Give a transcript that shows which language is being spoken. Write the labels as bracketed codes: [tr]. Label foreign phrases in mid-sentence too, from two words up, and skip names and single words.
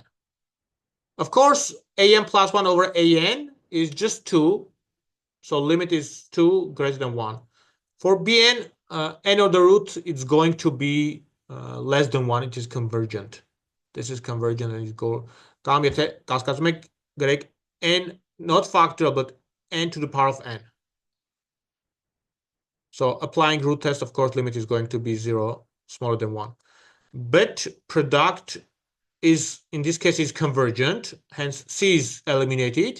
[en] Of course, an plus 1 over an is just 2. So limit is 2 greater than 1. For bn, n of the root, it's going to be less than 1, it is convergent. This is convergent and it go [hy] կամ եթե կասկածում եք գրեք [en] n not factorial but n to the power of n. So applying root test, of course, limit is going to be 0 smaller than 1. But product is, in this case, is convergent, hence C is eliminated.